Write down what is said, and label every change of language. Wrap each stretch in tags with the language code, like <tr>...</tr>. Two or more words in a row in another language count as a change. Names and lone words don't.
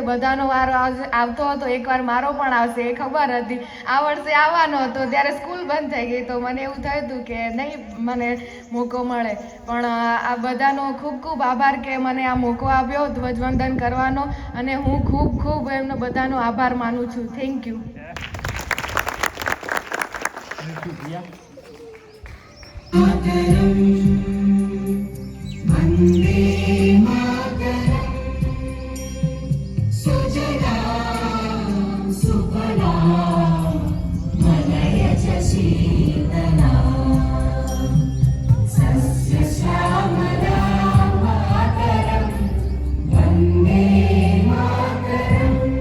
<gu>બધાનો વારો આવતો હતો, એકવાર મારો પણ આવશે એ ખબર હતી. આ વર્ષે આવવાનો હતો ત્યારે સ્કૂલ બંધ થઈ ગઈ, તો મને એવું થયું હતું કે નહીં મને મોકો મળે. પણ આ બધાનો ખૂબ ખૂબ આભાર કે મને આ મોકો આપ્યો ધ્વજવંદન કરવાનો, અને હું ખૂબ ખૂબ એમનો બધાનો આભાર માનું છું.</gu> <en>thank you.</en> <sa>वन्दे मातरम् सुजलां सुफलां मलयज शीतलां सस्यश्यामलां मातरम् वन्दे मातरम्</sa>